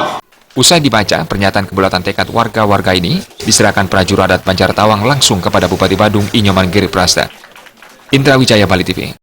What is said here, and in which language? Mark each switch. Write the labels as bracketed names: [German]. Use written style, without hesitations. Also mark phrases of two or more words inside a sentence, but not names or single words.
[Indonesian] Usai dibaca, pernyataan kebulatan tekad warga-warga ini diserahkan prajuru adat Banjar Tawang langsung kepada Bupati Badung Inyoman Giri Prasta. Indra Wijaya, Bali TV.